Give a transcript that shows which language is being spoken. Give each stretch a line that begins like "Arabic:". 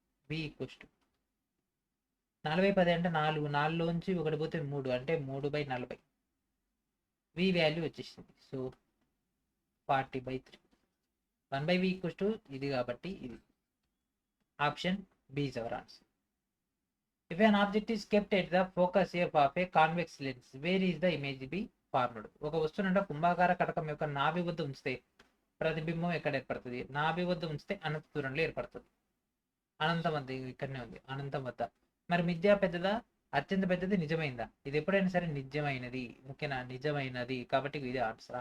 Telugu: We equals to 40/10 అంటే 4, 4లోంచి ఒకటి పోతే 3 అంటే 3/40. వి వాల్యూ వచ్చేసింది. సో 40/3. 1/v ఈక్వల్స్ టు ఇది కాబట్టి ఇది
English: Option B is our answer. If an object is kept at the focus f of a convex lens, where is the image be formed?
Telugu: ఒక వస్తువునంట కుంభాకార కటకం యొక్క నాభి వద్ద ఉంచితే ప్రతిబింబం ఎక్కడ ఏర్పడుతుంది? నాభి వద్ద ఉంచితే అనంత దూరంలో ఏర్పడుతుంది. అనంతం వద్ద ఇక్కడనే ఉంది, అనంతం వద్ద. మరి మిథ్యా పెద్దదా, అత్యంత పెద్దది నిజమైందా? ఇది ఎప్పుడైనా సరే నిజమైనది, ఓకేనా? నిజమైనది కాబట్టి ఇది ఆన్సర్.